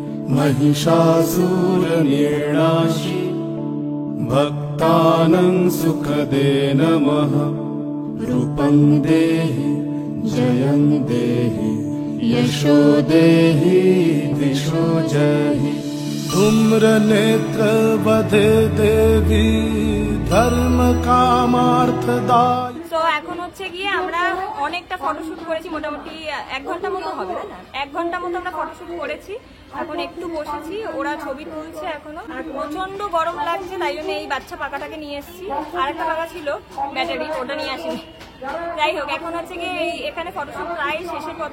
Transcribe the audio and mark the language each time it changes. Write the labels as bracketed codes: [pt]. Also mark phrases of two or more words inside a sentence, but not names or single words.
[sa] महिषासुरनिर्णाशि भक्तानां सुखदे नमः रूपं देहि जयं देहि यशो देहि दिशो जहि धूम्रनेत्र वधे देवी धर्म कामार्थदायी। [bn] তো এখন হচ্ছে গিয়ে আমরা অনেকটা ফটোশুট করেছি, মোটামুটি 1 ঘন্টা মতো হবে, না 1 ঘন্টা মতো আমরা ফটোশুট করেছি। এখন একটু বসেছি, ওরা ছবি তুলছে এখনো, আর প্রচন্ড গরম লাগছে, তাই জন্য এই বাচ্চা পাকাটাকে নিয়ে এসেছি। আর একটা পাকা ছিল ব্যাটারি, ওটা নিয়ে আসিনি। যাই হোক, এখন হচ্ছে গিয়ে এখানে ফটোশুট প্রায় শেষের পথে।